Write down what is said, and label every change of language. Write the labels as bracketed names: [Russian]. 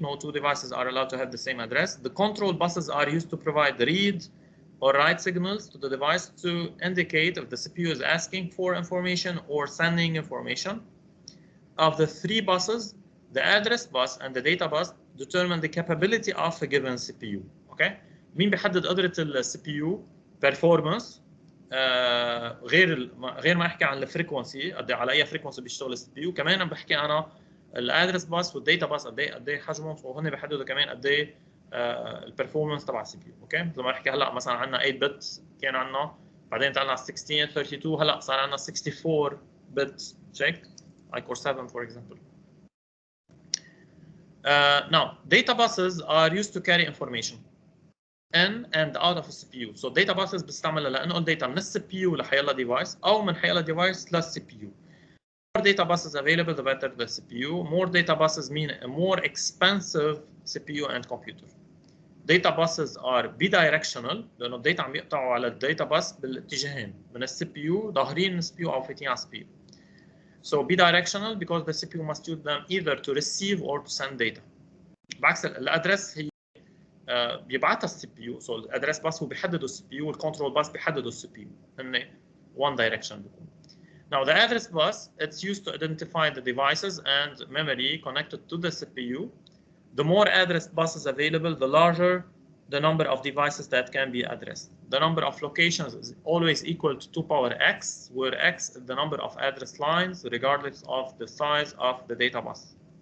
[English] No 2 devices are allowed to have the same address. The control buses are used to provide read or write signals to the device to indicate if the CPU is asking for information or sending information. Of the 3 buses, the address bus and the data bus determine the capability of a given CPU. Okay? [Arabic] مين بيحدد قدرة ال CPU performance؟ غير ما احكي عن الفريكونسي قد على اي فريكونسي بيشتغل السي بي يو، كمان عم بحكي انا الادرس باس والداتا باس قد ايه حجمهم، وهن بيحددوا كمان قد ايه البرفورمانس تبع السي بي يو. اوكي زي ما بحكي هلا مثلا عندنا 8 بت كان عندنا، بعدين طلعنا 16 32، هلا صار عندنا 64 بت تشيك iCore 7 [English] for example. Now data buses are used to carry information in and out of the CPU. [Arabic] So data buses بستعملها لانقل داتا من السي بي يو لحيلا ديفايس او من حيلا ديفايس للسي بي يو. [English] More data buses available the better the CPU. More data buses mean a more expensive CPU and computer. Data buses are bidirectional [Arabic] لانه الداتا عم يقطعوا على الداتا بس بالاتجاهين من السي بي يو ظاهرين من السي بي يو او فاتين على السي بي يو. [English] So bidirectional because the CPU must use them either to receive or to send data. [Arabic] بعكس الادرس هي بيبعتها السي بي يو. سو الادرس بس هو بيحدده السي بي يو والكنترول بس بيحدده السي بي يو. هن [English] one direction بيكون. Now the address bus, it's used to identify the devices and memory connected to the CPU. The more address buses available, the larger the number of devices that can be addressed. The number of locations is always equal to 2 power x, where x is the number of address lines regardless of the size of the data bus.